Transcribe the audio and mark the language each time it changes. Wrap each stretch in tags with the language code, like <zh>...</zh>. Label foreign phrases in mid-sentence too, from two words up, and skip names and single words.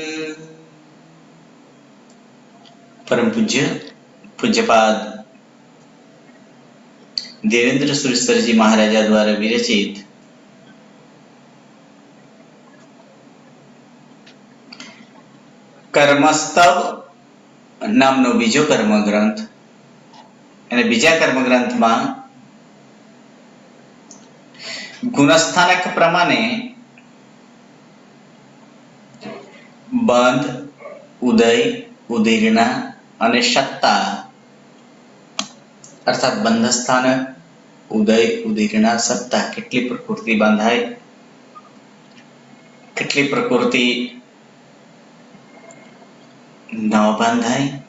<gu>પરમ પૂજ્ય પૂજ્યપાદ દેવેન્દ્ર સુરેશ્વર જી મહારાજા દ્વારા વિરચિત કર્મસ્તવ નામનો બીજો કર્મગ્રંથ અને બીજા કર્મગ્રંથમાં ગુણસ્થાનક પ્રમાણે બંધ, ઉદય, ઉદીર્ણા અને સત્તા અર્થાત બંધસ્થાનક, ઉદય, ઉદીર્ણા, સત્તા કેટલી પ્રકૃતિ બાંધાય, કેટલી પ્રકૃતિ ન બાંધાય,</gu>